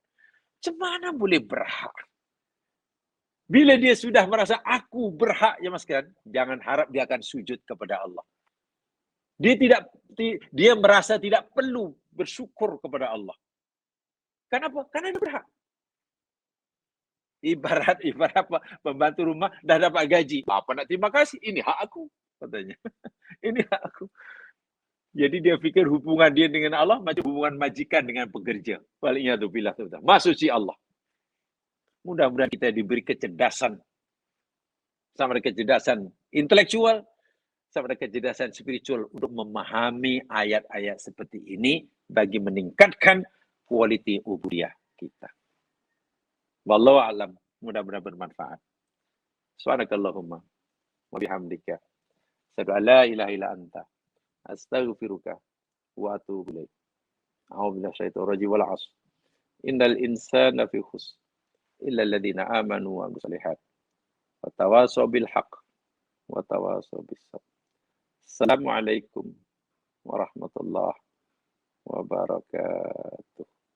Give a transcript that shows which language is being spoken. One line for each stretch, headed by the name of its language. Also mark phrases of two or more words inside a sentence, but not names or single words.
Malay: Macam boleh berhak? Bila dia sudah merasa aku berhak, ya mas kan, jangan harap dia akan sujud kepada Allah. Dia merasa tidak perlu bersyukur kepada Allah. Kenapa? Karena dia berhak. Ibarat apa? Pembantu rumah dah dapat gaji. Apa nak terima kasih? Ini hak aku, katanya. Ini hak aku. Jadi dia fikir hubungan dia dengan Allah macam hubungan majikan dengan pekerja. Baliknya tu bila tu. Maksudnya Allah. Mudah-mudahan kita diberi kecerdasan, sama ada kecerdasan intelektual, sama ada kecerdasan spiritual untuk memahami ayat-ayat seperti ini bagi meningkatkan kualiti ubudiyah kita.
Arabic: والله أعلم.
Malay: Mudah-mudahan bermanfaat.
Arabic: سبحانك اللهم وبحمدك أشهد أن لا إله إلا أنت أستغفرك وأتوب إليك. أعوذ بالله من الشيطان الرجيم والعصر. إن الإنسان في خسر إلا الذين آمنوا وعملوا الصالحات وتواصوا بالحق وتواصوا بالصبر. السلام عليكم ورحمة الله وبركاته.